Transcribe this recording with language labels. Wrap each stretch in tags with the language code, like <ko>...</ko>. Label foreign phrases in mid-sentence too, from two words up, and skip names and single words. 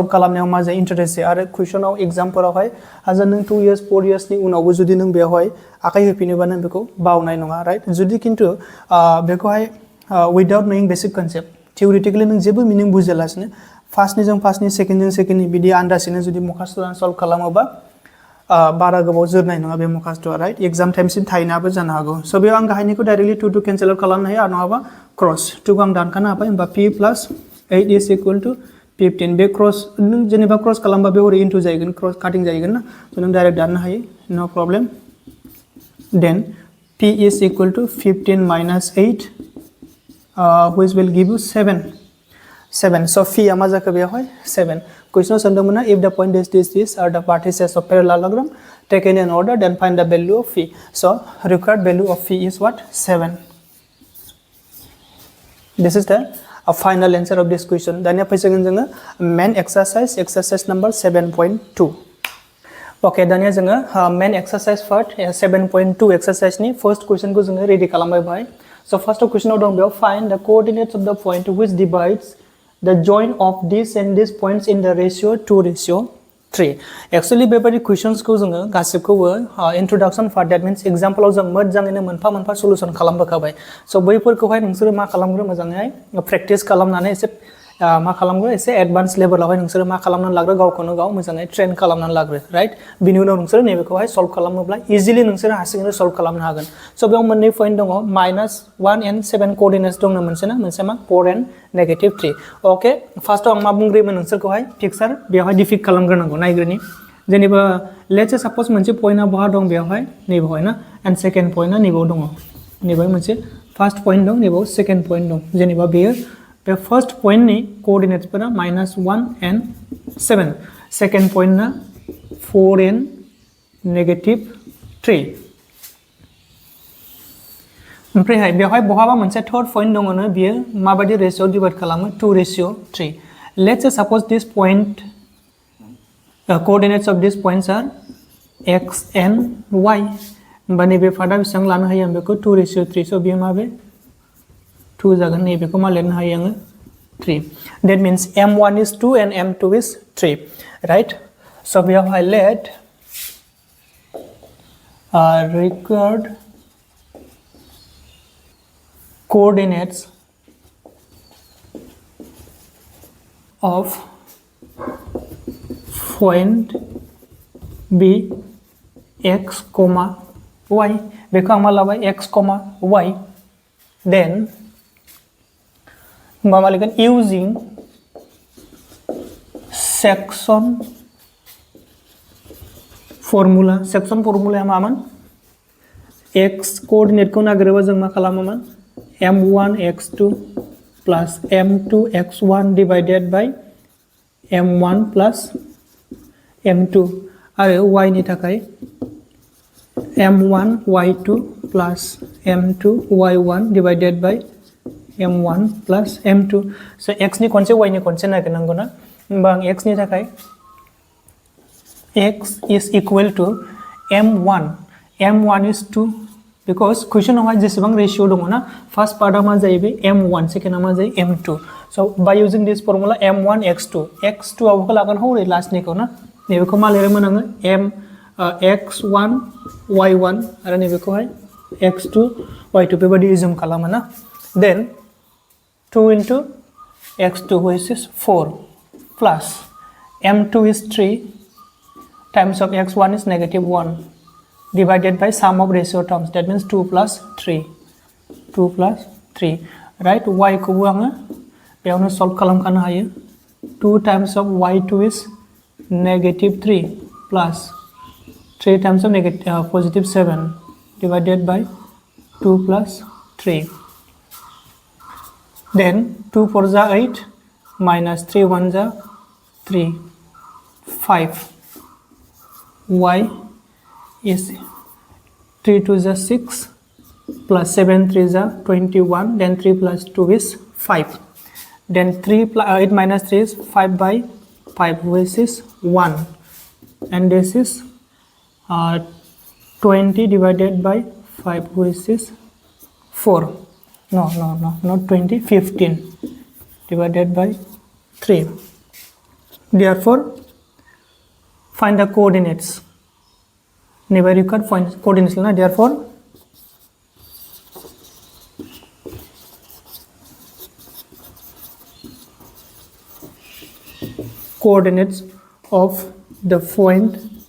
<brx>खालामनायाव मा जायो इन्टारेस्ट जायो आरो कुइसनाव एग्जामफोरावहाय हाजार नों</brx> <en>2 years 4 years</en> <brx>नि उनावबो जुदि नों बेवहाय आखाइ होफिनोबा नों बेखौ बावनाय नङा राइट जुदि खिन्थु बेखौहाय विदाउट नोयिं</brx> <en>basic concept theoretically</en> <brx>नों जेबो मिनिं बुजियालासिनो फार्स्टनि सेकेन्डनि बिदि आन्दाजैनो जुदि मखास्ट'आ सल्व खालामोबा बारा गोबाव जोरनाय नङा बे मखास्ट'आ</brx> <en>right exam</en> <brx>टाइमसिम थाहैनाबो जानो हागौ स' बेयाव आं गाहायनिखौ डाइरेक्टलि 2 केन्सेल खालामनो हायो आरो नङाबा क्रस 2 खौ आं दानखानो हाबाय होमबा</brx> <en>p plus 8 is equal to 15</en> <brx>बे क्रस नों जेनेबा क्रस खालामबा बे ओरै इन्टु जाहैगोन क्रस काटिं जाहैगोन ना स' नों डाइरेक्ट दाननो हायो</brx> <en>no problem then p is equal to 15 minus 8 which will give you 7 so phi</en> <brx>मा जाखो बेयावहाय 7 क्वेश्चनाव सोंदोंमोन ना</brx> <en>if the point is this are the vertices of parallelogram taken in order then find the value of phi so required value of phi is what 7 this is the final answer of this question</en> <brx>दानिया फैसिगोन जोङो</brx> <en>main exercise number 7.2</en> <brx>ओके दानिया जोङो</brx> <en>main exercise part 7.2</en> <brx>एक्सारसाइजनि फर्स्ट क्वेश्चनखौ जोङो रेडि खालामबाय बाय सो फर्स्ट क्वेश्चनाव दं बेयाव</brx> <en>find the coordinates of the point which divides the join of this and this points in the ratio 2:3</en> <brx>एक्चुअली बेबायदि क्वेश्चन्सखौ जोङो गासिबखौबो</brx> <en>introduction part that means</en> <brx>एग्जांपलाव जों मोजाङैनो मोनफा सल्यूशन खालामबोखाबाय सो बैफोरखौहाय नोंसोरो मा खालामग्रो मोजाङै प्रेक्टिस खालामनानै एसे मा खालामग्रो एसे एडभान्स लेभेलावहाय नोंसोरो मा खालामनानै लाग्रो गावखौनो गाव मोजाङै ट्रेन खालामनानै लाग्रो राइट बिनि उनाव नोंसोरो नैबेखौहाय सल्व खालामोब्ला इजिलि नोंसोरो हारसिङैनो सल्व खालामनो हागोन स' बेयाव मोननै पॉइंट दङ -1 and 7 कोऑर्डिनेट्स दङ मोनसे मा 4 and -3 ओके फार्स्टआव आं मा बुंग्रोयोमोन नोंसोरखौहाय पिक्चार बेयावहाय डिफिक्ट खालामग्रोनांगौ नायग्रोनि जेनेबा</brx> <en>let's say suppose</en> <brx>मोनसे पॉइन्टआ बहा दं बेयावहाय नैबेवहाय ना एन्ड सेकेन्ड पॉइन्टआ नैबेयाव दङ नैबेवहाय मोनसे फार्स्ट पॉइन्ट दं नैबेयाव सेकेन्ड पॉइन्ट दं जेनेबा बेयो बे फर्स्ट पॉइंट नि कोऑर्डिनेट्स पर -1 and 7</brx> <en>second point</en> <brx>ना 4 and -3 ओमफ्राय बेवहाय बहाबा मोनसे थर्ड पॉइंट दङनो बियो माबायदि रेशियो डिवाइड खालामो 2:3 लेट्स</brx> <en>say suppose this point coordinates of these points are x and y</en> <brx>होमबा नैबे फार्दा बेसेबां लानो हायो आं बेखौ 2:3 सो बियो माबे 2 जागोन नैबेखौ मा लिरनो हायो आङो 3</brx> <en>that means m1 is 2 and m2 is 3 right so</en> <brx>बेवहाय</brx> <en>let required coordinates of point B x, y</en> <brx>बेखौ आं मा लाबाय x, y then मा लिरगोन using section formula मामोन</brx> <en>x coordinate</en> <brx>खौ नागिरोबा जों मा खालामोमोन</brx> <en>m1 x2 plus m2 x1 divided by m1 plus m2</en> <brx>आरो y नि थाखाय</brx> <en>m1 y2 plus m2 y1 divided by m1 plus m2 so x</en> <brx>नि खनसे y नि खनसे नागिरनांगौ ना होमबा आं x नि थाखाय</brx> <en>x is equal to m1 is 2 because question</en> <brx>आवहाय जेसेबां रेशियो दङ ना फर्स्ट पार्टआ मा जायो बे m1 सेकेंडआ मा जायो m2</brx> <en>so by using this formula m1 x2</en> <brx>आवबो लागोन हौरै लास्टनिखौ ना नैबेखौ मा लिरोमोन आङो x1 y1 आरो नैबेखौहाय x2 y2 बेबायदि एज्युम खालामो ना</brx> <en>then 2 into x2 which is 4 plus m2 is 3 times of x1 is -1 divided by sum of ratio terms that means 2 plus 3 right</en> <brx>y खौबो आङो बेयावनो सल्व खालामखानो हायो</brx> <en>2 times of y2 is -3 plus 3 times of +7 divided by 2 plus 3 then 2 4 जा 8 minus 3 1 जा 3 5 y is 3 2 is 6 plus 7 3 is 21 then 3 plus 2 is 5 then 8 minus 3 is 5 by 5 which is 1 and this is 20 divided by 5 which is 4 no not 20 15 divided by 3 therefore find the coordinates never record find coordinates na therefore coordinates of the point</en>